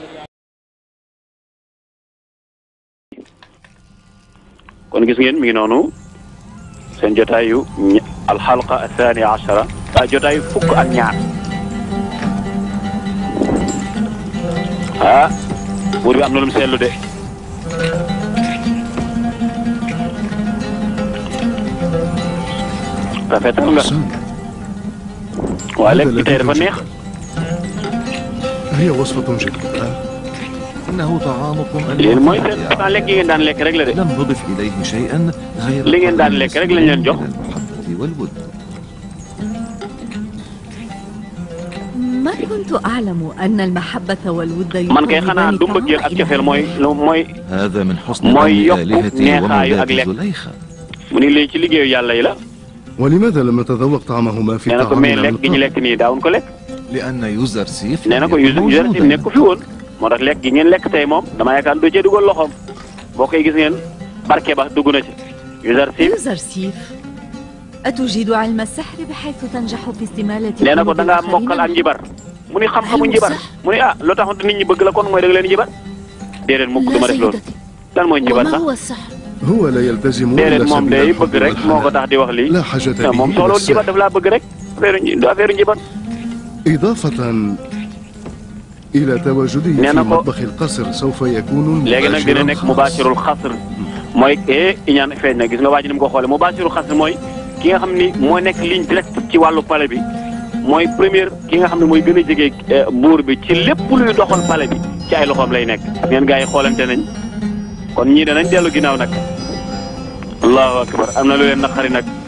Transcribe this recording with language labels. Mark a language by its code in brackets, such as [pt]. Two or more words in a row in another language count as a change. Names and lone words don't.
[wo] kon gis ngeen mi ngi noonu seen jotaayu [ar] الحلقة الثانية عشرة [wo] jotaayu fukk ak ñaar buur bi am na lu mu seetlu de rafetal nga waa lekk bi tey dafa neex [ar] هي وصفة جيدة. إنه طعامكم [wo] yéen mooy seen pourtant lekk yi ngeen daan lekk rek la de [ar] لم نضف إليه شيئا غير [wo] li ngeen daan lekk rek lañ leen jox [ar] المحبة والود. ما كنت أعلم أن المحبة والود [wo] man kay xanaa du mbëggeel ak cofeel mooy [ar] هذا من حسن [wo] mooy [ar] ظن [wo] yokku [ar] آلهتي [wo] neexaayu ak [ar] ومولاتي [wo] lekk [ar] زليخة. [wo] mu ni léegi ci liggéeyu yàlla yi la [ar] ولماذا لم نتذوق طعمهما في [wo] nee na ko mais [ar] طعامنا [wo] lekk gi ñu lekk nii daawuñ ko lekk [ar] لأن يوزرسيف [wo] nee na ko Yuzarsif nekk fi woon moo tax lekk gi ngeen lekk tey moom dama yaakaar doo cee dugal loxoom boo koy gis ngeen barke ba dugg na ci [ar] يوزرسيف أتجيد علم السحر بحيث تنجح في استمالة [wo] nee na ko da ngaa mokkal ak njibar mu ni xam-xamu njibar mu ni loo tax nit ñi bëgg la kon mooy da nga leen njibar déedéet mukk du ma def loolu lan mooy njibar sax [ar] وما هو السحر؟ هو لا يلتزم [wo] déedéet [ar] إلا [wo] moom [ar] سبيل [wo] day [ar] الحب [wo] bëgg rek moo ko [ar] والحنان [wo] tax di wax lii [ar] لا حاجة به [wo] moom [ar] إلى [wo] soxlawul njibar [ar] السحر. [wo] daf laa bëgg rek affaire njibar [ar] إضافة إلى تواجده في نعم. مطبخ القصر سوف يكون [wo] léegi nag dina nekk [ar] مباشر القصر [wo] mooy iñaan feeñ na gis nga waa ji ni mu ko xoolee [ar] مباشر القصر [wo] mooy ki nga xam ni moo nekk [fr] ligne direct [wo] ci wàllu palais bi mooy première ki nga xam ne mooy gën a jege buur bi ci lépp luy doxal palais bi ci ay loxoom lay nekk ngeen gars yi xoolante nañ kon ñii danañ dellu ginnaaw nag [ar] الله أكبر [wo] am na lu leen naqari nag